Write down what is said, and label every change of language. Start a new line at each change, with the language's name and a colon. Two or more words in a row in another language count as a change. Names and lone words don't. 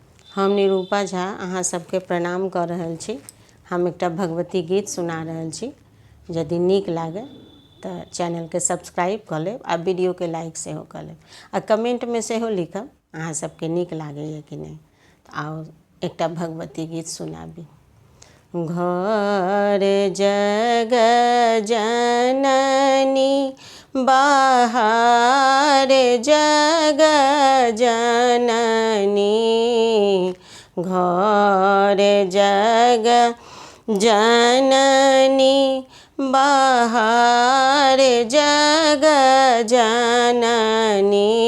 Maithili: हम निरूपा झा अहाँ सबके प्रणाम कर रहल छी। हम एकटा भगवती गीत सुना रहल छी। यदि नीक लागे तो चैनल के सब्सक्राइब कर लेब आ वीडियो के लाइक सेहो कर लेब आ कमेंट में सेहो लिखब अहाँ सबके नीक लागैए कि नहीं। आओ एकटा भगवती गीत सुनाबी। घर जग जननी बाहर जग जननी, घर जग जननी बाहर जग जननी,